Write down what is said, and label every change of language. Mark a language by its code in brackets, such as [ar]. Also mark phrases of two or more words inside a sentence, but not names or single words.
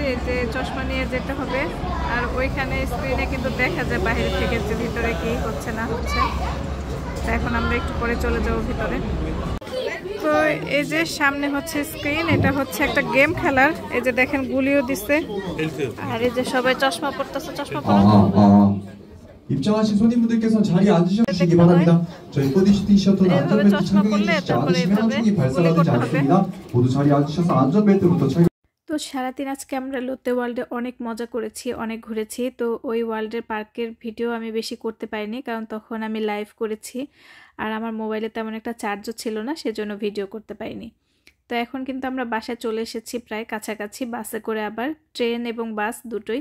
[bn] এই যে চশমা নিয়ে যেতে হবে, আর ওইখানে স্ক্রিনে কিন্তু দেখা যায় বাইরে থেকে যে ভিতরে কি হচ্ছে না হচ্ছে। তো এখন আমরা একটু পরে চলে যাব ভিতরে। তো এই যে সামনে হচ্ছে স্ক্রিন, এটা হচ্ছে একটা গেম খেলার। এই যে দেখেন গুলিও দিচ্ছে, আর এই যে সবাই চশমা পরতেছে, চশমা পরা। [ko] 입장하신 손님분들께서 자리에 앉으시기 바랍니다. 저희 보디시티 셔터는 안전벨트 착용해 주시지 않으시면 총이 발사가 되지 않습니다. 모두 자리에 앉으셔서 안전벨트부터 착용. [bn] তো সারাদিন আজকে আমরা লোতে ওয়ার্ল্ডে অনেক মজা করেছি, অনেক ঘুরেছি। তো ওই ওয়ার্ল্ডের পার্কের ভিডিও আমি বেশি করতে পারিনি, কারণ তখন আমি লাইভ করেছি আর আমার মোবাইলে তেমন একটা চার্জও ছিল না, সেজন্য ভিডিও করতে পারিনি। তো এখন কিন্তু আমরা বাসায় চলে এসেছি প্রায় কাছাকাছি, বাসে করে, আবার ট্রেন এবং বাস দুটোই।